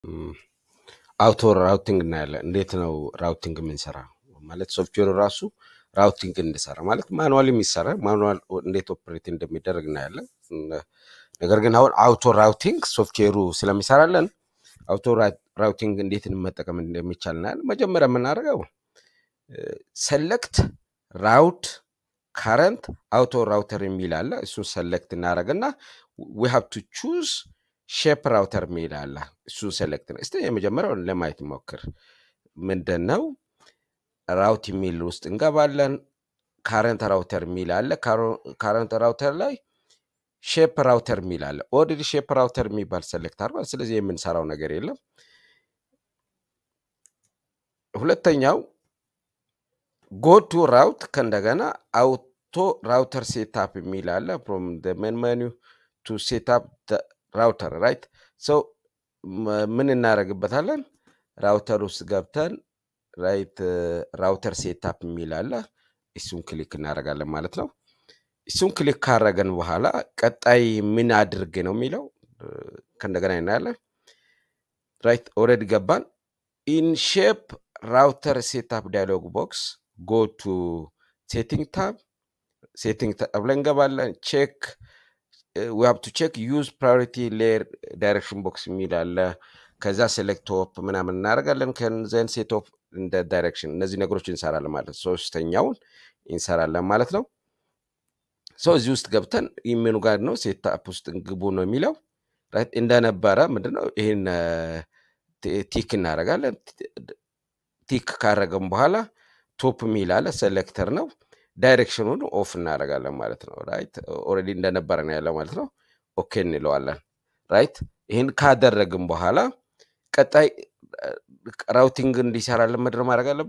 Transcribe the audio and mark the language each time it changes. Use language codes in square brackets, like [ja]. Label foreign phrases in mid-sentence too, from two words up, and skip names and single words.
[en] auto routing [am] እናያለን። እንዴት ነው ራውቲንግ የምንሰራ ማለት ሶፍትዌሩ ራሱ ራውቲንግ እንዲሰራ ማለት ማኑዋል የሚሰራ ማኑዋል እንዴት ኦፕሬት እንደሚደረግ እናያለን። ነገር ግን አሁን [en] auto routing [am] ሶፍትዌሩ ስለሚሰራለን [en] auto routing [am] እንዴት መጠቀም እንደሚቻል እናያለን። መጀመሪያ የምናደርገው [en] select route current auto router [am] የሚል አለ። እሱን ሰሌክት እናደርግና we [en] have to choose shape router [am] የሚል አለ። እሱን ሰሌክት ነው። እስቲ የመጀመሪያው ለማየት ሞክር። ምንድነው ራውት የሚል ውስጥ እንገባለን። [en] current router [am] የሚል አለ። [en] current router [am] ላይ [en] shape router [am] የሚል አለ። [en] already shape router [am] የሚባል ሰሌክት አድርጓል። ስለዚህ የምንሰራው ነገር የለም። ሁለተኛው [en] go to route [am] ከእንደገና [en] auto router setup [am] የሚል አለ። [en] from the main menu to set up the router, right? [am] so ምን እናደርግበታለን? ራውተር ውስጥ ገብተን [en] right router setup [am] የሚል አለ። እሱን ክሊክ እናደርጋለን ማለት ነው። እሱን ክሊክ ካደረገን በኋላ ቀጣይ ምን አድርግ ነው የሚለው ከእንደገና እናያለን። [en] right already [am] ገባን። [en] in shape router setup dialog box go to setting tab [am] ብለን እንገባለን። [en] check we have to check use priority layer direction box [am] የሚል አለ። ከዛ [en] select top [am] ምናምን እናደርጋለን። [en] then set up in the direction [am] እነዚህ ነገሮች እንሰራለን ማለት ነው። ሶስተኛውን እንሰራለን ማለት ነው። እዚህ ውስጥ ገብተን ኢሜኑ ጋር ነው ሴትአፕ ውስጥ ግቡ ነው የሚለው። ራይት እንደነበረ ምንድነው ይሄን ቲክ እናደርጋለን። ቲክ ካደረገን በኋላ ቶፕ የሚል አለ። ሴሌክተር ነው። ዳይሬክሽኑን ኦፍ እናደርጋለን ማለት ነው። [en] right already [am] እንደነበረ ነው ያለው ማለት ነው። ኦኬ እንለዋለን። ራይት ይሄን ካደረግን በኋላ ቀጣይ ራውቲንግ እንዲሰራልን ምንድነው ማድረግ አለብን?